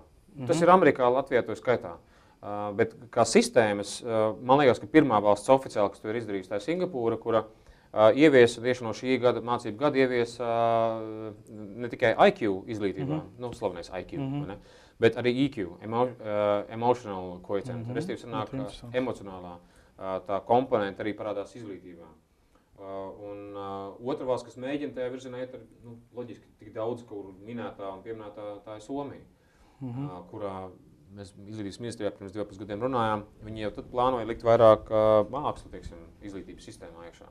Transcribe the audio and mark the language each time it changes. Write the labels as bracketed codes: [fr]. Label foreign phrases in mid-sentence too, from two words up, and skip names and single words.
[lv] Tas ir Amerikā, Latvijā to skaitā. Bet kā sistēmas, man liekas, ka pirmā valsts oficiāli, kas to ir izdarījusi, tā ir Singapūra, kura ieviesa tieši no šī gada mācību gada ieviesa ne tikai IQ izglītībā, slavenais IQ, ne, bet arī EQ, [en] emotional coefficient, [lv] restīvi sanāk, emocionālā tā komponenta arī parādās izglītībā. Un otra valsts, kas mēģina tajā virzienā iet, loģiski tik daudz, kur minētā un pieminētā, tā ir Somija, kurā mēs izglītības ministrijā pirms 2,5 gadiem runājām, viņi jau tad plānoja likt vairāk mākslu, teiksim, izglītības sistēmā iekšā.